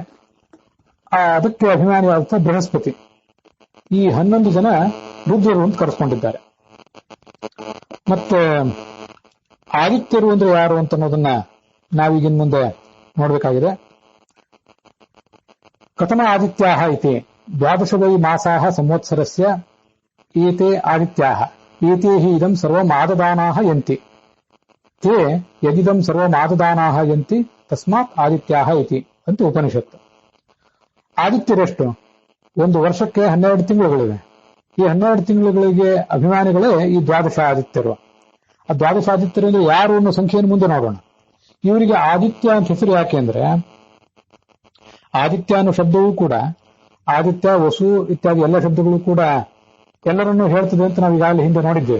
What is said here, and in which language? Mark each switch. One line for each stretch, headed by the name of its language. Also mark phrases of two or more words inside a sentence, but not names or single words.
Kannada: ಅದಕ್ಕೆ ಅಭಿಮಾನಿಯಾದಂಥ ಬೃಹಸ್ಪತಿ. ಈ 11 ಜನ ರುದ್ರರು ಅಂತ ಕರೆಸ್ಕೊಂಡಿದ್ದಾರೆ. ಮತ್ತೆ ಆದಿತ್ಯರು ಅಂದ್ರೆ ಯಾರು ಅಂತ ಅನ್ನೋದನ್ನ ನಾವೀಗಿನ ಮುಂದೆ ನೋಡ್ಬೇಕಾಗಿದೆ.
Sanskrit: ಕಥಮ ಆದಿತ್ಯಾಹ ಇತಿ 12 ವೈ ಮಾಸಾಹ ಸಂವತ್ಸರಸ್ಯ ಏತೆ ಆದಿತ್ಯಾಹ ಏತೆ ಹಿ ಇದಂ ಸರ್ವಂ ಆದದಾನಾಹ ಯಂತಿ ತೇ ಯದಿದಂ ಸರ್ವಂ ಆದದಾನಾಹ ಯಂತಿ ತಸ್ಮಾತ್ ಆದಿತ್ಯಾಹ ಇತಿ
Kannada: ಅಂತ ಉಪನಿಷತ್ತು. ಆದಿತ್ಯರೆಷ್ಟು? ಒಂದು ವರ್ಷಕ್ಕೆ 12 ತಿಂಗಳುಗಳಿವೆ. ಈ 12 ತಿಂಗಳುಗಳಿಗೆ ಅಭಿಮಾನಿಗಳೇ ಈ 12 ಆದಿತ್ಯರು. ಆ 12 ಆದಿತ್ಯರು ಅಂದ್ರೆ ಯಾರು ಅನ್ನೋ ಸಂಖ್ಯೆಯನ್ನು ಮುಂದೆ ನೋಡೋಣ. ಇವರಿಗೆ ಆದಿತ್ಯ ಅಂತ ಹೆಸರು ಯಾಕೆ ಅಂದ್ರೆ, ಆದಿತ್ಯ ಅನ್ನೋ ಶಬ್ದವೂ ಕೂಡ ಆದಿತ್ಯ, ವಸು ಇತ್ಯಾದಿ ಎಲ್ಲ ಶಬ್ದಗಳು ಕೂಡ ಎಲ್ಲರನ್ನೂ ಹೇಳ್ತದೆ ಅಂತ ನಾವು ಈಗಾಗಲೇ ಹಿಂದೆ ನೋಡಿದ್ದೇವೆ.